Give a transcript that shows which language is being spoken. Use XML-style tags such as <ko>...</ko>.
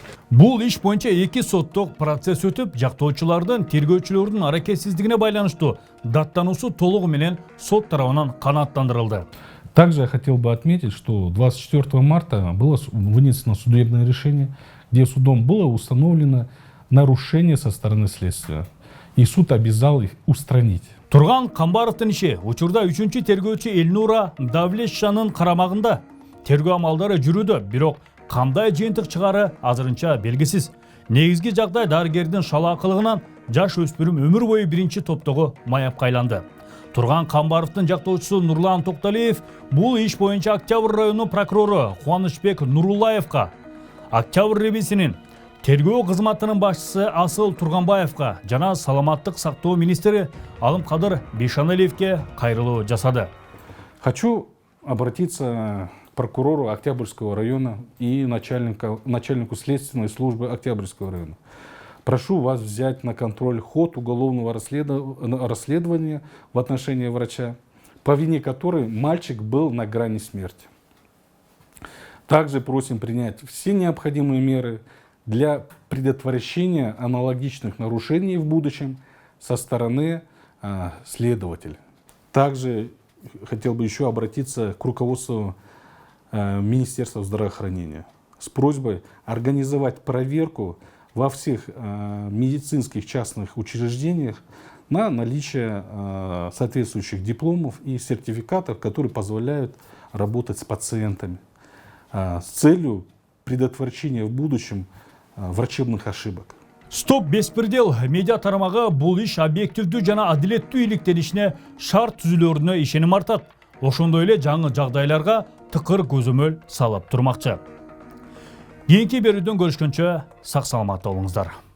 <ky>Бул иш боюнча 2 соттук процесс өтүп, жактоочулардын тергөөчүлөрдүн аракетсиздигине байланыштуу даттануусу толугу менен сот тарабынан канааттандырылды.</ky> <ru>Также я хотел бы отметить, что 24 марта было вынесено судебное решение, где судом было установлено нарушение со стороны следствия. И суд обязал их устранить.</ru> <ky>Турган Камбаровдун иши учурда 3-чү тергөөчү Элнура Давлетшанын карамагында. Тергөө амалдары жүрүүдө, бирок кандай жыйынтык чыгары азырынча белгисиз. Негизги жагдай дарыгердин шалаакылыгынан жаш өспүрүм өмүр бою биринчи топтогу маяпка айланды. Турган Камбаровдун жактоочусу Нурлан Токталиев бул иш боюнча Октябрь району прокурору Кубанычбек Нуруллаевка, Октябрь ребисинин тергөө кызматынын башчысы Асыл Турганбаевка жана саламаттык сактоо министри Алымкадыр Бейшаналиевке кайрылуу жасады.</ky> <ru>Хочу обратиться к прокурору Октябрьского района и начальнику следственной службы Октябрьского района. Прошу вас взять на контроль ход уголовного расследования в отношении врача, по вине которой мальчик был на грани смерти. Также просим принять все необходимые меры для предотвращения аналогичных нарушений в будущем со стороны следователя. Также хотел бы еще обратиться к руководству Министерства здравоохранения с просьбой организовать проверку во всех медицинских частных учреждениях на наличие соответствующих дипломов и сертификатов, которые позволяют работать с пациентами с целью предотвращения в будущем врачебных ошибок.</ru> <ky>Стоп беспредел медиа тарамага бул иш объективдүү жана адилеттүү иликтенишине шарт түзүлөрүнө ишеним артат. Ошондой эле жаңы жагдайларга тыкыр көзөмөл салып турмакчы. Кийинки берүүдөн көрүшкөнчө сак саламатта болуңуздар.</ky>